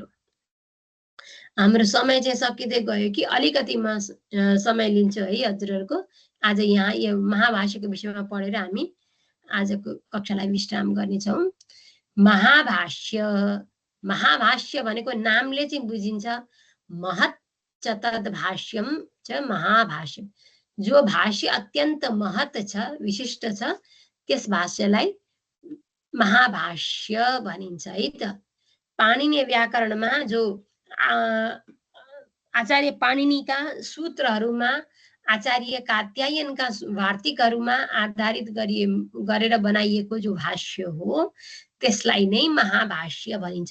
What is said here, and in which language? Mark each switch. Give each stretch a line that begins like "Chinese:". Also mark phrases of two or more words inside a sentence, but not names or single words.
Nepali: हाम्रो समय चाहिँ सकिँदै गयो कि अलिकति म समय लिन्छु है हजुरहरूको। आज यहाँ यो महाभाष्यको विषयमा पढेर हामी आजको कक्षालाई विश्राम गर्नेछौँ। महाभाष्य भनेको नामले चाहिँ बुझिन्छ,
Sanskrit: महत् च तद् भाष्यम च महाभाष्यम।
Nepali: जो भाष्य अत्यन्त महत् छ, विशिष्ट छ, त्यस भाष्यलाई महाभाष्य भनिन्छ है त। पाणिनीय व्याकरणमा जो आचार्य पाणिनीका सूत्रहरूमा, आचार्य कात्यायनका वार्तिकहरूमा आधारित गरेर बनाइएको जो भाष्य हो त्यसलाई नै महाभाष्य भनिन्छ।